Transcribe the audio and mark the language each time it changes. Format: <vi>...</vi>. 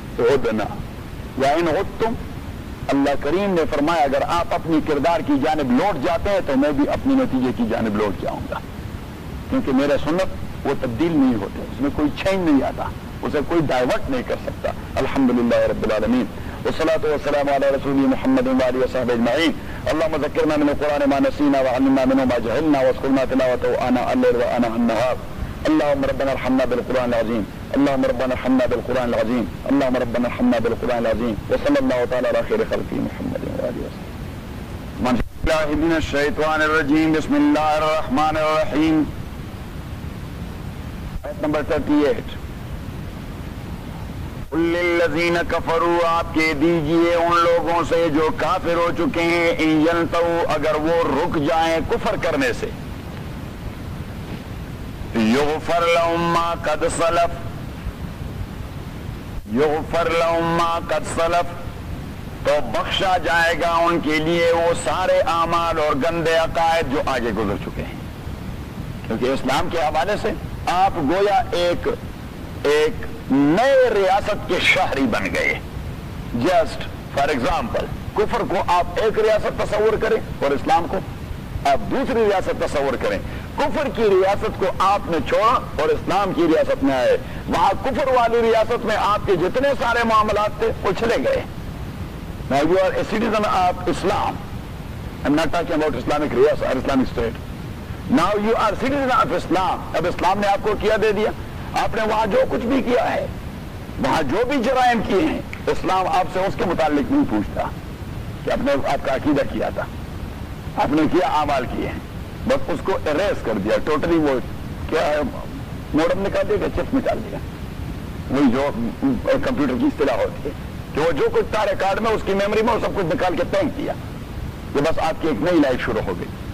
<ur>عدنا، وہ</ur> <ar>ان عدتم،</ar> <ur>اللہ کریم نے فرمایا اگر آپ اپنی کردار کی جانب لوٹ جاتے ہیں تو میں بھی اپنی نتیجے کی جانب لوٹ جاؤں گا، کیونکہ میرا سنت وہ تبدیل نہیں ہوتے، اس میں کوئی چینج نہیں آتا، اسے کوئی ڈائیورٹ نہیں کر سکتا.</ur> <ar>الحمدللہ رب العالمین، والصلاة والسلام على رسول محمد وآله وصحبه اجمعين. اللهم ذكرنا من القرآن ما نسينا وعلمنا منه ما جهلنا واذكرنا تلاوته آناء الليل وآناء النهار. اللهم ربنا ارحمنا بالقرآن العظيم، اللهم ربنا ارحمنا بالقرآن العظيم، اللهم ربنا ارحمنا بالقرآن العظيم، وصلى الله تعالى على خير خلقه محمد وآله وصحبه. من الله من الشيطان الرجيم، بسم الله الرحمن الرحيم.</ar> <ur>آيات نمبر 38.</ur> <ar>للذین کفروا،</ar> <ur>آپ کے دیجئے ان لوگوں سے جو کافر ہو چکے ہیں،</ur> <ar>ان ینتو،</ar> <ur>اگر وہ رک جائیں کفر کرنے سے،</ur> <ar>یغفر لہم ما قد سلف،</ar> <ur>یغفر لہم ما قد سلف، تو بخشا جائے گا ان کے لیے وہ سارے اعمال اور گندے عقائد جو آگے گزر چکے ہیں. کیونکہ اسلام کے حوالے سے آپ گویا ایک نئے ریاست کے شہری بن گئے.</ur> <en>just for example,</en> <ur>کفر کو آپ ایک ریاست تصور کریں اور اسلام کو آپ دوسری ریاست تصور کریں. کفر کی ریاست کو آپ نے چھوڑا اور اسلام کی ریاست میں آئے، وہاں کفر والی ریاست میں آپ کے جتنے سارے معاملات تھے وہ چلے گئے.</ur> <en>Now you are a citizen of Islam. I'm not talking about Islamic riyasat or Islamic state. Now you are a citizen of Islam.</en> <ur>اب اسلام نے آپ کو کیا دے دیا، آپ نے وہاں جو کچھ بھی کیا ہے، وہاں جو بھی جرائم کیے ہیں، اسلام آپ سے اس کے متعلق نہیں پوچھتا کہ آپ نے آپ کا عقیدہ کیا تھا، آپ نے کیا اعمال کیے ہیں، بس اس کو اریز کر دیا ٹوٹلی. وہ کیا ہے، موڈم نکال دیا کہ چپ نکال دیا، وہی جو کمپیوٹر کی اصطلاح ہوتی ہے کہ وہ جو کچھ تارے کارڈ میں اس کی میموری میں وہ سب کچھ نکال کے پینک کیا، کہ بس آپ کی ایک نئی لائف شروع ہو گئی.</ur>